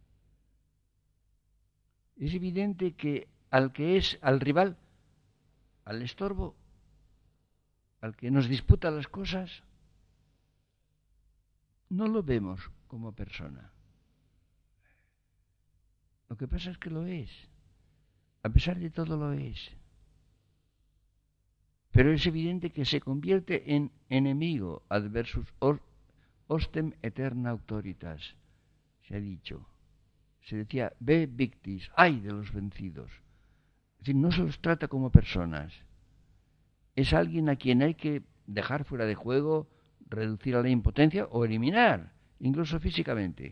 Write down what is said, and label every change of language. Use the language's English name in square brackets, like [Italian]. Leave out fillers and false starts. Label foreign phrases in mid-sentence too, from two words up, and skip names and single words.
[Spanish] Es evidente que al rival, al estorbo, al que nos disputa las cosas, no lo vemos como persona. Lo que pasa es que lo es. A pesar de todo lo es. Pero es evidente que se convierte en enemigo [Latin] adversus ostem eterna auctoritas. [Spanish] Se ha dicho. Se decía, [Latin] ve victis, [Spanish] ay de los vencidos. Es decir, no se los trata como personas. Es alguien a quien hay que dejar fuera de juego, reducir a la impotencia o eliminar, incluso físicamente.